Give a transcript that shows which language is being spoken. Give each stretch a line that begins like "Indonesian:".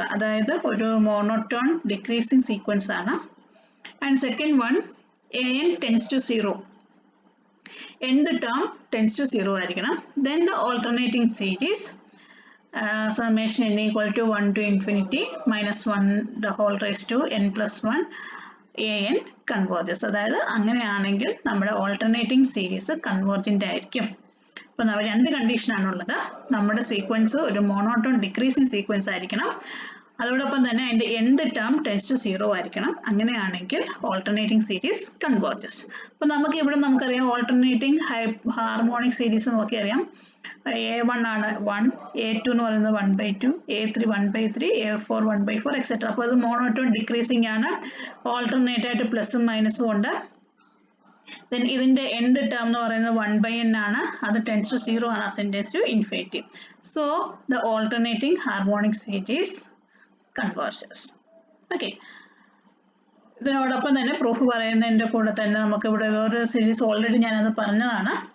Malayalam: അതായത് ഒരു monotone decreasing sequence ആണ്.
English: And second one, An tends to 0. Nth term tends to 0 ആയിരിക്കണം. Then the alternating series, summation n equal to 1 to infinity minus 1 the whole raised to n plus 1 an converges.
Malayalam: അതായത് അങ്ങനെയാണെങ്കിൽ നമ്മുടെ alternating series convergent ആയിരിക്കും. അപ്പോൾ നമ്മൾ രണ്ട് condition ആണുള്ളത്. നമ്മുടെ സീക്വൻസ് ഒരു മോണോട്ടോൺ ഡിക്രീസിങ് സീക്വൻസ് ആയിരിക്കണം. അതോടൊപ്പം തന്നെ അതിന്റെ nth ടേം ടെൻസ് ടു 0 ആയിരിക്കണം. അങ്ങനെയാണെങ്കിൽ ഓൾട്ടർനേറ്റിംഗ് സീരീസ് കൺവേർജസ്. അപ്പോൾ നമുക്ക് ഇവിടെ നമുക്കറിയാം ഓൾട്ടർനേറ്റിംഗ് ഹാർമോണിക് സീരീസ് നോക്കിയറിയാം. A1 ആണ് 1, A2 എന്ന് പറയുന്നത് 1 by 2, A3 1 by 3, A4 1 by 4 etc. അപ്പോൾ അത് മോണോട്ടോൺ ഡിക്രീസിങ് ആണ്. ഓൾട്ടർനേറ്റ് ആയിട്ട് പ്ലസും മൈനസും ഉണ്ട്. Then ഇതിന്റെ nth ടേം എന്ന് പറയുന്നത് 1 by n ആണ്. അത് ടെൻസ് ടു 0 ആണ്,
English: As n tends to infinity. So the alternating harmonic series converges.
Malayalam: Okay, ഇതിനോടൊപ്പം തന്നെ പ്രൂഫ് പറയുന്നതിന്റെ കൂടെ തന്നെ നമുക്ക് ഇവിടെ വേറൊരു സീരീസ് ഓൾറെഡി ഞാനത് പറഞ്ഞതാണ്.